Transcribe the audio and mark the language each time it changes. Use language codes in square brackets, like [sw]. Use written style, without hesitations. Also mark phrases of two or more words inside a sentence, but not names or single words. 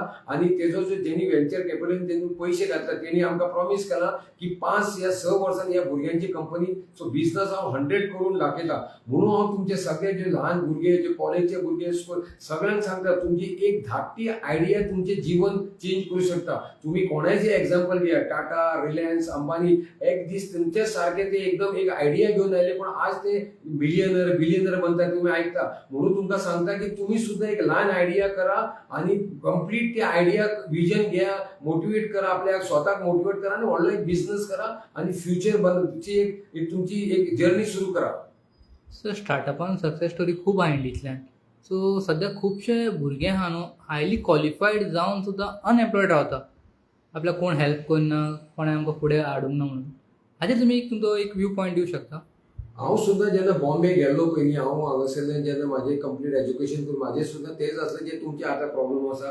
[kok] आणि तेजो जो जेनी [en] venture capital [kok] तेणून पयशे घातला तेणी आमकां प्रॉमिस केला की 5 या 6 वर्सांनी ह्या भुरग्यांची कंपनीचो बिझनस हांव 100 करून दाखयता. म्हणून हांव तुमचे सगळे जे ल्हान भुरगे, जे कॉलेजचे भुरगे, सगळ्यांक सांगता तुमची एक धाकटी आयडिया तुमचे जीवन चेंज करू शकता. [mr] तुम्ही कोणाचे एक्झाम्पल घ्या, टाटा, रिलायन्स, अंबानी, एक दीस तुमच्या सारखे ते एकदम एक आयडिया घेऊन आले पण आज ते बिलियनर बनतात. तुम्ही ऐकता. म्हणून तुमकां सांगता की तुम्ही सुद्धा एक लहान आयडिया करा आणि कंप्लीट ती आयडिया विजन घ्या, मोटिवेट करा, आपल्या स्वतःक मोटिवेट करा आणि व्हडलो एक बिझनेस करा आणि फ्युचर बनवची एक तुमची एक जर्नी सुरू करा. [kok] सर स्टार्टअपान [en] success story [kok] खूब आहा इंडियेंतल्यान. सो सध्या खुबशे भुरगे आहा न्हू [en] highly qualified [kok] जावन सुद्दां अनएम्प्लॉयड रावता. आपल्याक कोण हेल्प करना, कोणें आमकां फुडें हाडूंक ना म्हणून. हाजेर तुमी तुमचो एक [en] view point [kok] दिवंक शकता? हांव सुद्दां जेन्ना बॉम्बे गेल्लो पयलीं हांव हांगासरल्यान जेन्ना म्हाजें [en] complete education [kok] करून म्हाजें सुद्दां तेच आसलें जे तुमचे आतां प्रॉब्लम आसा.